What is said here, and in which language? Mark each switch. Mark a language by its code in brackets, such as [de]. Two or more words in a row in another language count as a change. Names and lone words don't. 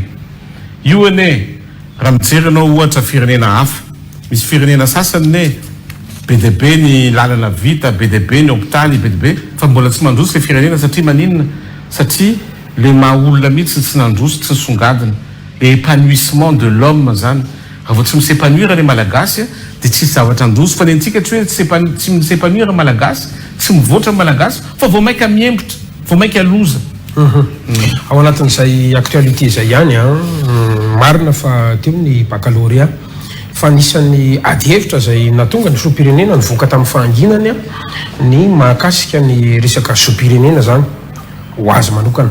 [mg] Io ane raha mijery anao ohatra firenena hafa, misy firenena sasany ne BDB ny lalana vita, BDB ny hôpitaly, BDB, fa mbola tsy mandroso le firenena satria maninona? Satria le maha-olona mihitsy tsy nandroso, tsy nisongadina. [fr] Le épanouissement de l'homme zany. [mg] Raha vao tsy misepanouira le malagasy dia tsisy zavatra androso, fa ny antsika tsy hoe tsy misepanouira malagasy, tsy mivoatra malagasy, fa vao maika miembotra, vao maika loza. Ao anatin'izay actualité zay ihany marina fa teo ny baccalauréat fa nisan'ny ady hevitra zay natonga ny sopirenena nivoaka tamin'ny fahanginany ny mahakasika ny resaka sopirenena zany ho azy manokana.